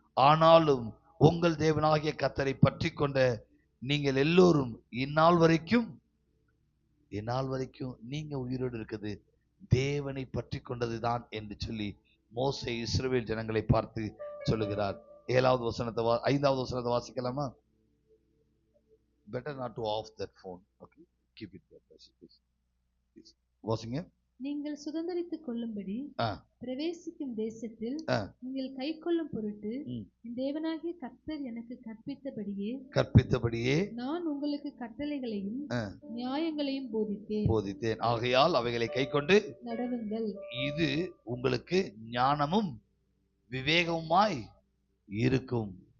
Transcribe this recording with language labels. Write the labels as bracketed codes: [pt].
[ta] ஆனாலும் உங்கள் தேவனாகிய கர்த்தரை பற்றி கொண்ட நீங்கள் எல்லோரும் இந்நாள் வரைக்கும் நீங்க உயிரோடு இருக்குது தேவனை பற்றி கொண்டதுதான் என்று சொல்லி மோசே இஸ்ரவேல் ஜனங்களை பார்த்து சொல்லுகிறார். 7வது வசனத்தை 5வது வசனத்தை வாசிக்கலாமா? [en] better not to off that phone. Okay, keep it there, please. [ta] வாசிங்க. நீங்கள் சுதந்தரித்துக் கொள்ளும்படி பிரவேசிக்கும் தேசத்தில் நீங்கள் கைக்கொள்ளும் பொருட்டு தேவனாகிய கர்த்தர் எனக்கு கற்பித்தபடியே நான் உங்களுக்கு கட்டளைகளையும் நியாயங்களையும் போதித்தேன். ஆகையால் அவைகளை கைக்கொண்டு நடவுங்கள். இது உங்களுக்கு ஞானமும் விவேகமாய் இருக்கும்.